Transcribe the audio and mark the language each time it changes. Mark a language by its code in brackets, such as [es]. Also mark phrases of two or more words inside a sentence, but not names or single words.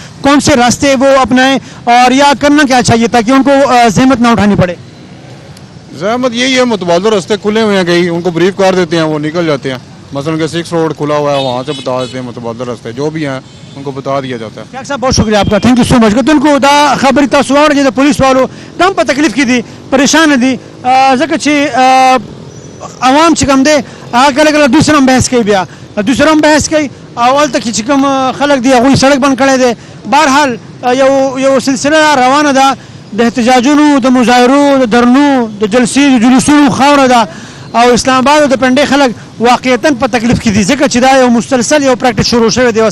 [ur] کون سے راستے وہ اپنائیں اور یا کرنا کیا چاہیے تاکہ ان کو زحمت نہ اٹھانی پڑے؟ زحمت یہی ہے، متبادل راستے کھلے ہوئے ہیں کہیں، ان کو بریف کر دیتے ہیں، وہ نکل جاتے ہیں. مثلا کہ 6 روڈ کھلا ہوا ہے، وہاں سے بتا دیتے ہیں متبادل راستے جو بھی ہیں ان کو بتا دیا جاتا ہے. ڈاکٹر صاحب بہت شکریہ آپ کا، [en] thank you so much. [ur] کہ ان کو [ps] دا خبر تاسو واورئ چې پولیس والو دم په تکلیف کې دي، پریشان دي، ځکه چې عوام چې کوم دی هغه کله کله دوی سره هم بحث کوي، بیا دوی سره هم بحث کوي او هلته کې چې کوم خلک دي هغوی سړک بند کړی دی. بهرحال یو سلسله روانه ده د احتجاجونو، د مظاهرو، د درنو، د جلسې، د جلوسونو خاوره ده او اسلام آباد او د پنډۍ خلک واقعیتا په تکلیف کې دي ځکه چې دا یو مسلسل یو پریکټس شروع شوی دی.